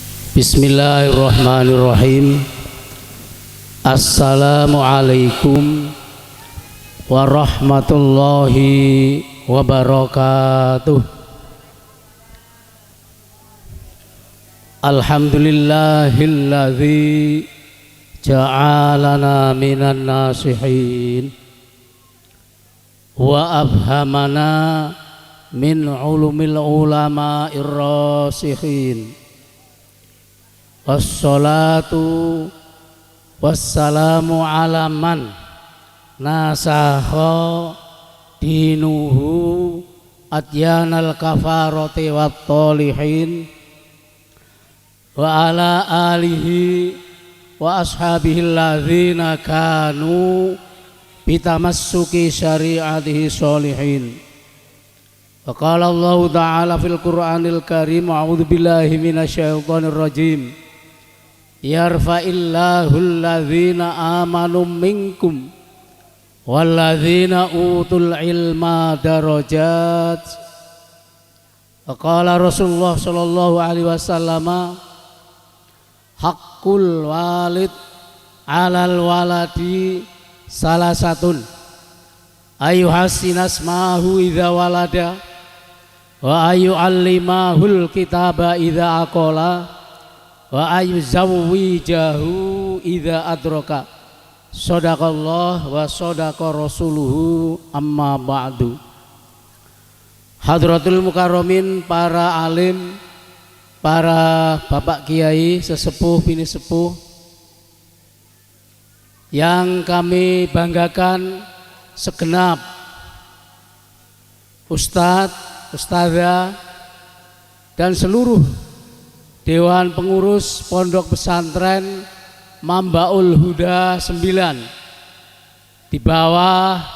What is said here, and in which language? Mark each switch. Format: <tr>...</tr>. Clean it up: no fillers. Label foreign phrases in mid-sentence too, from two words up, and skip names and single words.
<ar>بسم الله الرحمن الرحيم السلام عليكم ورحمة الله وبركاته. الحمد لله الذي جعلنا من الناصحين وأبهمنا من علوم العلماء الراسخين. والصلاة والسلام على من نسخ دينه أديان الكفرة والطالحين وعلى آله وأصحابه الذين كانوا بتمسك شريعته صالحين. وقال الله تعالى في القرآن الكريم أعوذ بالله من الشيطان الرجيم. يرفع الله الذين آمنوا منكم والذين أوتوا العلم درجات. وقال رسول الله صلى الله عليه وسلم حق الوالد على الولد ثلاثة أن يحسن اسمه إذا ولد وأن يعلمه الكتاب إذا عقل وأن يزوجه إذا أدرك. صدق الله وصدق رسوله أما بعد. حضرة المكرمين,</ar> <id>para alim, para bapak kiai, sesepuh bini sepuh yang kami banggakan, segenap ustadz, ustadzah dan seluruh Dewan Pengurus Pondok Pesantren Mambaul Huda 9 di bawah</id>